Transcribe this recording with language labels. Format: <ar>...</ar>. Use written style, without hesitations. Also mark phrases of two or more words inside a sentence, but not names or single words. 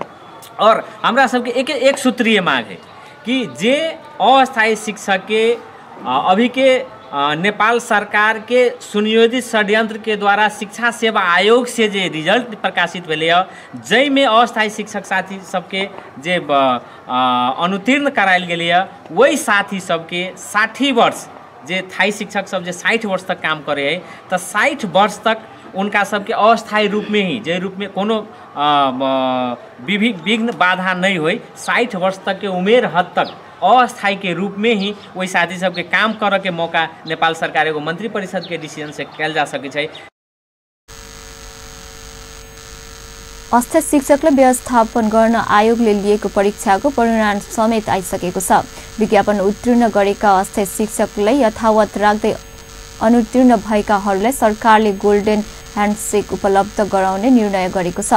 <mai>और हमरा सबके एक सूत्रीय मांग है कि जे अस्थायी शिक्षक के अभी के नेपाल सरकार के सुनियोजित षड्यंत्र के द्वारा शिक्षा सेवा आयोग से जे रिजल्ट प्रकाशित भेले जै में अस्थायी शिक्षक साथी सबके जे अनुतीर्ण करायल गेले वही साथी सबके 60 वर्ष जे थाई शिक्षक सब जे 60 वर्ष तक काम करे है तो 60 वर्ष तक उनका सबके अस्थायी रूप में ही जे रूप में कोनो विघ्न बाधा नहीं हो 60 वर्ष तक के उमेर हद तक अस्थायी के रूप में ही वही साथी सबके काम करे के मौका नेपाल सरकार एगो मंत्री परिषद के डिसीजन से कैल जा सके छै।</mai> <ne>अस्थायी शिक्षकलाई व्यवस्थापन गर्न आयोगले लिएको परीक्षाको परिणाम समेत आइसकेको छ। विज्ञापन उत्तीर्ण गरेका अस्थायी शिक्षकलाई यथावत राख्दै अनुत्तीर्ण भएकाहरूलाई सरकारले गोल्डन ह्यान्डसेक उपलब्ध गराउने निर्णय गरेको छ।</ne>